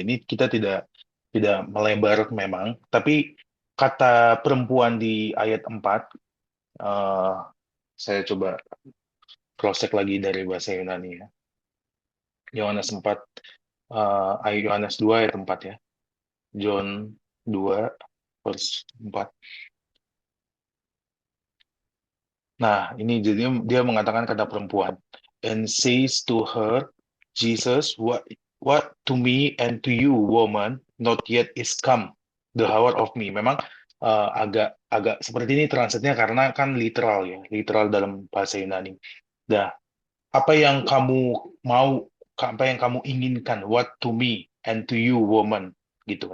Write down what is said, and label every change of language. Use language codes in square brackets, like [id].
[id] Ini kita tidak melebar memang, tapi kata perempuan di ayat 4, eh, saya coba cross-check lagi dari bahasa Yunani ya. Yohanes 4, Yohanes 2 ayat 4 ya. [en] John 2 vers 4. [id] Nah, ini jadi dia mengatakan kata perempuan. [en] And says to her, Jesus, what to me and to you, woman, not yet is come the hour of me. [id] Memang agak agak seperti ini translate-nya karena kan literal ya, literal dalam bahasa Yunani. Nah, apa yang kamu mau, apa yang kamu inginkan, [en] what to me and to you, woman, [id] gitu.